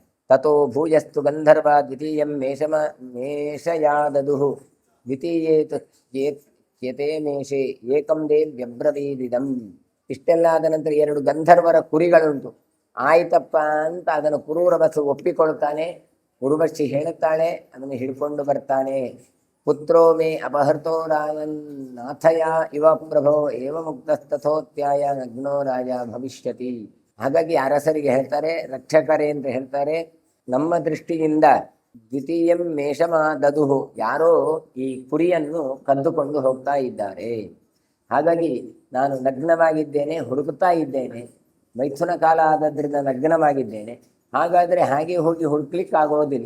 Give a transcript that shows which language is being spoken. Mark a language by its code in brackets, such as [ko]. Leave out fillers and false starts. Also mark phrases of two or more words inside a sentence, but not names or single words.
[sa] ತಥೋ ಭೂಯಸ್ತು ಗಂಧರ್ವ ದ್ವಿತೀಯಂ ಮೇಷಯಾದದುಹು ದ್ವಿತೀಯೇತು ಯತೆ ಮೇಷೆ ಏಕಂ ದೇವ್ಯಬ್ರವೀದಿದಂ. [kn] ಇಷ್ಟೆಲ್ಲ ಆದ ನಂತರ 2 ಗಂಧರ್ವರ ಕುರಿಗಳುಂಟು. ಆಯ್ತಪ್ಪ ಅಂತ ಅದನ್ನು ಪುರೂರವಸು ಒಪ್ಪಿಕೊಳ್ತಾನೆ. ಉರ್ವಶಿ ಹೇಳುತ್ತಾಳೆ, ಅದನ್ನು ಹಿಡ್ಕೊಂಡು ಬರ್ತಾನೆ. [sa] ಪುತ್ರೋ ಮೇ ಅಪಹೃತೋ ರಾಯನ್ ನಾಥಯ ಇವ ಪ್ರಭೋ ಏವ ಮುಕ್ತಸ್ತಥೋತ್ಯಾಯ ನಗ್ನೋ ರಾಜ ಭವಿಷ್ಯತಿ. [kn] ಹಾಗಾಗಿ ಅರಸರಿಗೆ ಹೇಳ್ತಾರೆ, ರಕ್ಷಕರೇ ಅಂತ ಹೇಳ್ತಾರೆ, ನಮ್ಮ ದೃಷ್ಟಿಯಿಂದ [sa] ದ್ವಿತೀಯಂ ಮೇಷಮಾದದುಹು, [kn] ಯಾರೋ ಈ ಕುರಿಯನ್ನು ಕದ್ದುಕೊಂಡು ಹೋಗ್ತಾ ಇದ್ದಾರೆ. ಹಾಗಾಗಿ ನಾನು ನಗ್ನವಾಗಿದ್ದೇನೆ, ಹುಡುಕುತ್ತಾ ಇದ್ದೇನೆ. ಮೈಥುನ ಕಾಲ ಆದದ್ರಿಂದ ನಗ್ನವಾಗಿದ್ದೇನೆ. ಹಾಗಾದರೆ ಹಾಗೆ ಹೋಗಿ ಹುಡುಕ್ಲಿಕ್ಕಾಗೋದಿಲ್ಲ.